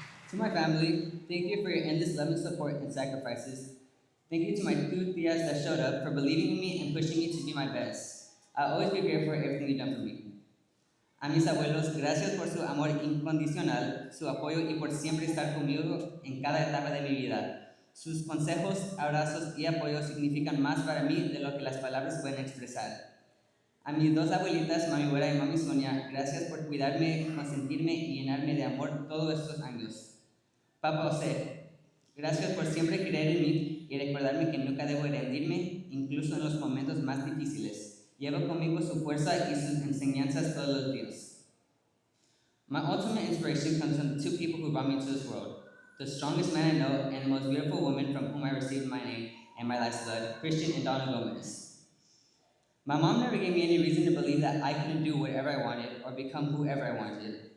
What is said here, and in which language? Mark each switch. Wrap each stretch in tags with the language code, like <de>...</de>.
<en>To my family, thank you for your endless love and support and sacrifices. Thank you to my enthusiasts that showed up for believing in me and pushing me to be my best. I'll always be grateful for everything you've done for me.</en> <es>A mis abuelos, gracias por su amor incondicional, su apoyo y por siempre estar conmigo en cada etapa de mi vida. Sus consejos, abrazos y apoyo significan más para mí de lo que las palabras pueden expresar. A mis dos abuelitas, Mami Güera y Mami Sonia, gracias por cuidarme, consentirme y llenarme de amor todos estos años. Papa José, gracias por siempre creer en mí y recordarme que nunca debo rendirme, incluso en los momentos más difíciles. Llevo conmigo su fuerza y sus enseñanzas todos los días.</es> <en>My ultimate inspiration comes from the two people who brought me into this world. The strongest man I know and the most beautiful woman from whom I received my name and my life's blood, Christian and Donna Gomez. My mom never gave me any reason to believe that I couldn't do whatever I wanted or become whoever I wanted.</en>